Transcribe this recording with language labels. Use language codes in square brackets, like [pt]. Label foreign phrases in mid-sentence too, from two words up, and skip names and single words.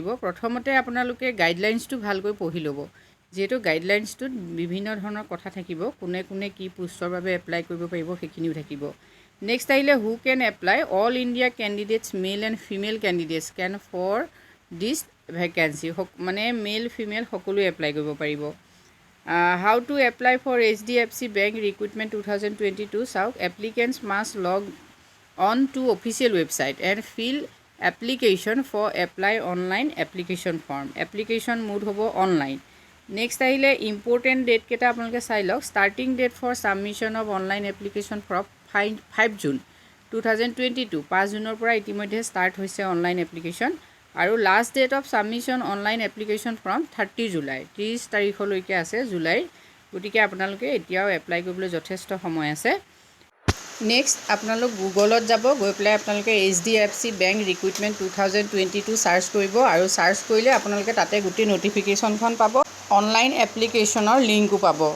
[as] প্ৰথমতে আপোনালোকে গাইডলাইনছটো ভালকৈ পঢ়ি ল'ব, যিহেতু গাইডলাইনছটোত বিভিন্ন ধৰণৰ কথা থাকিব, কোনে কোনে কি পোষ্টৰ বাবে এপ্লাই কৰিব পাৰিব সেইখিনিও থাকিব। [en] নেক্সট আহিলে who can apply. All India candidates male and female candidates can for this vacancy, [as] মানে মেল ফিমেল সকলোৱে এপ্লাই কৰিব পাৰিব। [en] How to apply for HDFC Bank Recruitment 2022 চাওক। Applicants must log on to official website and fill application for apply online application form. Application mode [as] হ'ব online. Next আহিলে [en] important date [as] কেইটা আপোনালোকে চাই লওক। [en] Starting date for submission of online application from 5 June 2022, 5 [as] জুনৰ পৰা ইতিমধ্যে ষ্টাৰ্ট হৈছে [en] online application. আৰু last date of submission online application from 30 July, 30 [as] তাৰিখলৈকে আছে জুলাইৰ। গতিকে আপোনালোকে এতিয়াও এপ্লাই কৰিবলৈ যথেষ্ট সময় আছে। নেক্সট আপোনালোক গুগলত যাব, গৈ পেলাই আপোনালোকে HDFC বেংক ৰিক্ৰুটমেণ্ট 2022 চাৰ্চ কৰিব আৰু চাৰ্চ কৰিলে আপোনালোকে তাতে গোটেই নটিফিকেশ্যনখন পাব, [en] online application [as] লিংকো পাব।